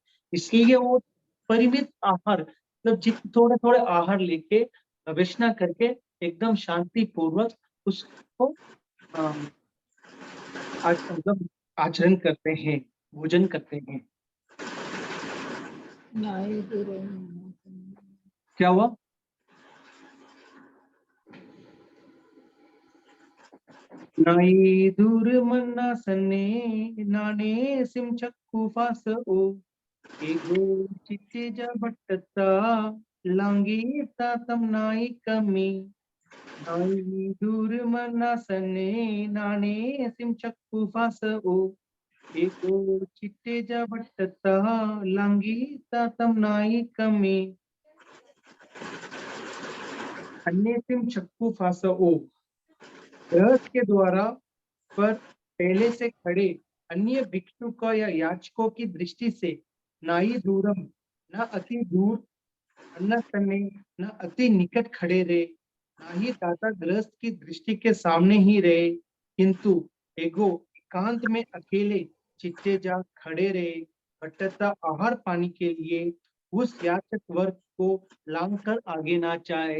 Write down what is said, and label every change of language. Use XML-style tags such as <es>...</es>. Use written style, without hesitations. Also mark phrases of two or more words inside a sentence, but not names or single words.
<hi>इसलिए वो परिमित आहार, मतलब थोड़े-थोड़े आहार लेके गवेषणा करके एकदम शांति पूर्वक उसको अ, मतलब आचरण करते हैं, भोजन करते हैं। क्या हुआ?</hi> <pra>नाई दूर मन्नासने नाणे सिमचक्कू फासओ एगो चित्तेजा भट्टता लांगी तातम नाई कमी नाई दूर मन्नासने नाणे सिमचक्कू फासओ एगो चित्तेजा भट्टता लांगी तातम नाई कमी अन्य सिम चक्कू फासओ,</pra> <hi>गृहस्थ के द्वारा पर पहले से खड़े अन्य भिक्षुक या याचकों की दृष्टि से</hi> <pra>नाई दूरम,</pra> <hi>न अति दूर, न सन्ने, न अति निकट खड़े रहे, ना ही दाता गृहस्थ की दृष्टि के सामने ही रहे, किंतु एगो एकांत में अकेले चिट्टे जा खड़े रहे, भटकता आहार पानी के लिए उस याचक वर्ग को लांग कर आगे ना जाए।</hi>